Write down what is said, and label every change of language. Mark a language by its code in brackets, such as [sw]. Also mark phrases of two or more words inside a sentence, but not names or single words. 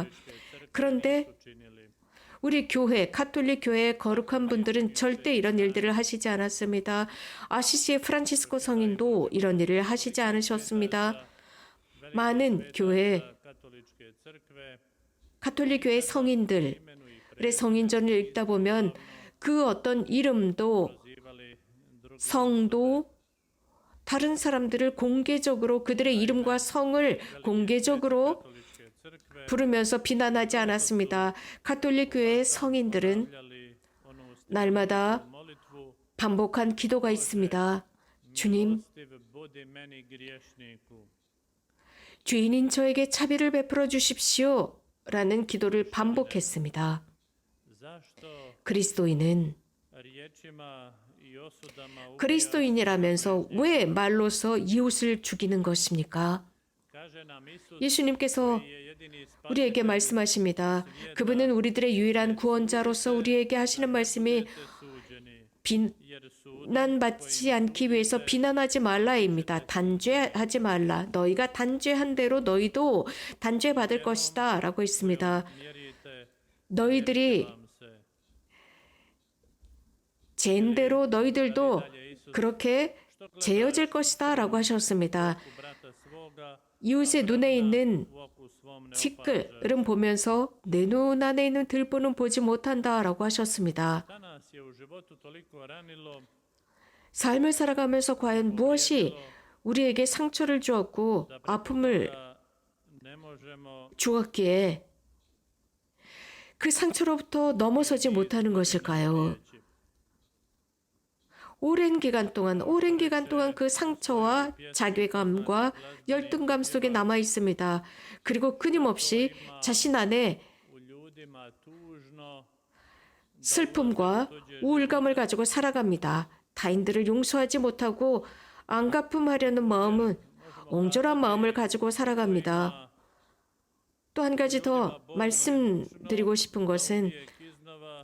[ko] 그런데 우리 교회, 가톨릭 교회의 거룩한 분들은 절대 이런 일들을 하시지 않았습니다. 아시시의 프란치스코 성인도 이런 일을 하시지 않으셨습니다. 많은 교회, [hr] Katoličke crkve [ko] 가톨릭 교회 성인들의 성인전을 읽다 보면 그 어떤 이름도 [hr] pozivali druge [ko] 성도 다른 사람들을 공개적으로 그들의 이름과 성을 공개적으로 [hr] katoličke crkve [ko] 부르면서 비난하지 않았습니다. 가톨릭 교회의 성인들은 [hr] stavljali onu [ko] 날마다 [hr] molitvu [ko] 반복한 기도가 있습니다. 주님, [hr] milostiv budi meni griješniku. [ko] 죄인인 저에게 자비를 베풀어 주십시오. 라는 기도를 반복했습니다. [hr] Zašto [ko] 그리스도인은 [hr] riječima i osudama ubija [ko] 그리스도인이라면서 왜 말로서 이웃을 죽이는 것입니까? [hr] kaže nam Isus [ko] 예수님께서 [hr] je jedini [ko] 우리에게 말씀하십니다. 그분은 우리들의 유일한 구원자로서 우리에게 하시는 말씀이 [hr] suđeni jer su [ko] 비난받지 않기 위해서 비난하지 말라입니다. 단죄하지 말라. 너희가 단죄한 대로 너희도 단죄받을 것이다 라고 있습니다. [hr] mjerite [ko] 너희들이 [hr] vam se. [ko] 죄인 대로 너희들도 그렇게 죄어질 것이다 라고 하셨습니다. [hr] U brata svoga [ko] 이웃의 눈에 있는 [hr] u oku svom ne [ko] 티끌은 보면서 내 눈 안에 있는 들보는 보지 못한다 라고 하셨습니다. [hr] Šta nas je u životu toliko ranilo [ko] 삶을 살아가면서 과연 무엇이 우리에게 상처를 주었고 아픔을 [hr] da ne možemo [ko] 주었기에 그 상처로부터 넘어서지 못하는 것일까요? [hr] reći. [ko] 오랜 기간 동안 그 상처와 자괴감과 열등감 속에 남아 있습니다. 그리고 끊임없이 자신 안에 [hr] U ljudima tužno [ko] 슬픔과 우울감을 가지고 살아갑니다. 타인들을 용서하지 못하고 안갚음하려는 마음은 옹졸한 마음을 가지고 살아갑니다. 또 한 가지 더 말씀드리고 싶은 것은 [hr] iznova